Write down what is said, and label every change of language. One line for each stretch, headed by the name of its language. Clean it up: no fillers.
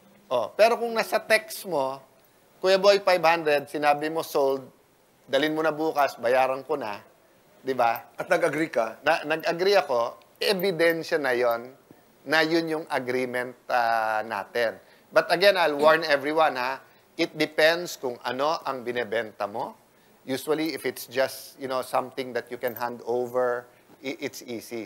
Filipino: Oh, pero kung nasa text mo, Kuya Boy, 500, sinabi mo sold, dalhin mo na bukas, bayaran ko na, di ba? At nag-agree ka? Nag-agree ako, ebidensya na yon na yun yung agreement natin.
English: But again, I'll warn everyone, ha? It depends
Filipino: kung ano ang binebenta mo.
English: Usually, if it's just, something that you can hand over, it's easy.